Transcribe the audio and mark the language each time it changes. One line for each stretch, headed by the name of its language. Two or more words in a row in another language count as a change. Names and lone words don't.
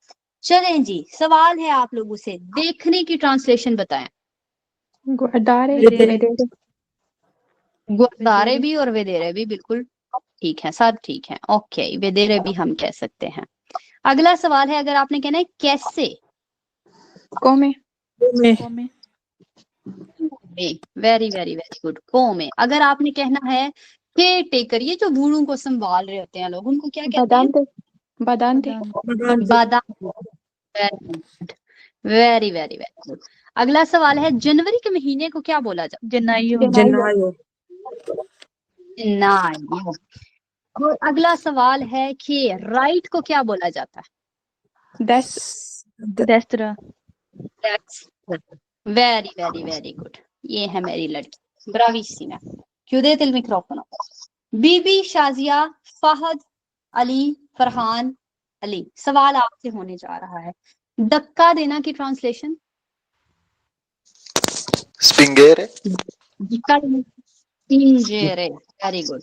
Hindi: चलें जी, सवाल है आप लोगों से, देखने की ट्रांसलेशन बताएं। गुरदारे भी और वेदेरे भी, बिल्कुल ठीक है, सब ठीक है। ओके, वेदेरे भी हम कह सकते हैं। अगला सवाल है, अगर आपने कहना है कैसे।
Italian: Come?
English: very very very good,
Italian: को में।
Hindi: अगर आपने कहना है के टेकर, ये जो बूढ़ों को संभाल रहे होते हैं लोग, उनको क्या कहते हैं?
Italian: Badante.
English: बादाम। very very very good.
Hindi: अगला सवाल है, जनवरी के महीने को क्या बोला जाता?
Italian: Gennaio.
Hindi: जनवरी। और अगला सवाल है कि राइट को क्या बोला जाता है?
Italian: Destra.
English: very very very good.
Hindi: ये है मेरी लड़की, ब्रावीसिमा।
Italian: chiudete il microfono।
Hindi: बीबी शाजिया, फहद, अली, फरहान, अली, सवाल आपसे होने जा रहा है। धक्का देना की ट्रांसलेशन?
Italian: Spingere.
English: स्पिंगere। very good.